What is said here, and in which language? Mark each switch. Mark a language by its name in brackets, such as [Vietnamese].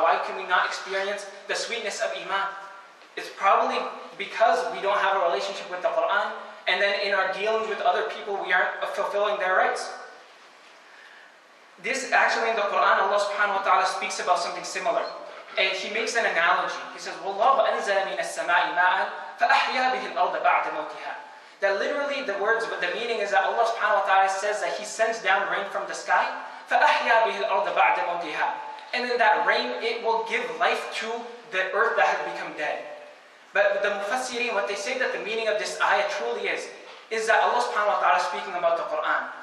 [English] Why can we not experience the sweetness of Iman? It's probably because we don't have a relationship with the Quran, and then in our dealings with other people, we aren't fulfilling their rights. This actually in the Quran, Allah subhanahu wa ta'ala speaks about something similar. And he makes an analogy. He says, [Arabic] وَاللَّهُ أَنزَلَ مِنَ السَّمَاءِ مَاءً فَأَحْيَا بِهِ الْأَرْضَ بَعْدَ مَوْتِهَا. [English] That literally the meaning is that Allah subhanahu wa ta'ala says that He sends down rain from the sky, [Arabic] فَأَحْيَا بِهِ الْأَرْضَ بَعْدَ مَوْتِهَا. [English] And then that rain, it will give life to the earth that has become dead. But the Mufassirin, what they say that the meaning of this ayah truly is that Allah subhanahu wa ta'ala is speaking about the Quran.